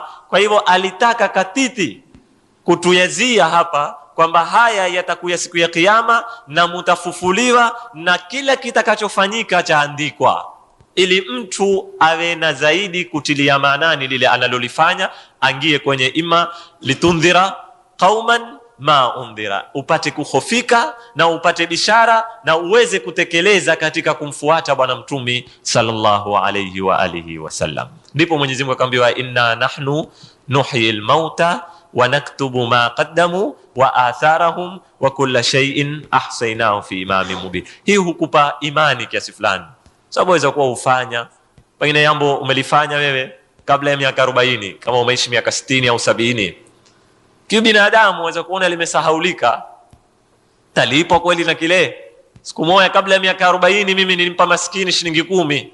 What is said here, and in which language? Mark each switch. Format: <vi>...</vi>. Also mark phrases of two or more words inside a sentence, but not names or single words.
<sw>Kwa hivyo alitaka katiti kutuyazia hapa kwamba haya yatakuya siku ya kiyama na mutafufuliwa na kila kitakachofanyika chaandikwa, ili mtu awe na zaidi kutilia maanani lile analolifanya, angie kwenye ima</sw> <ar>لتنذر قوما ما أنذر,</ar> <sw>upate kukhofika na upate bishara na uweze kutekeleza katika kumfuata bwana mtumi</sw> <ar>صلى الله عليه وآله وسلم.</ar> <sw>Ndipo Mwenyezi Mungu akamwambia</sw> <ar>إنا نحن نحيي الموتى ونكتب ما قدموا وآثارهم وكل شيء أحصيناه في إمام مبين.</ar> <sw>Hii hukupa imani kiasi fulani, sababu waweza kuwa ufanya pengine jambo umelifanya wewe kabla ya miaka 40, kama umeishi miaka 60 au 70, kibinadamu waweza kuona limesahaulika. Talipo kweli na kile siku moja kabla ya miaka 40 mimi nilimpa maskini shilingi 10.</sw>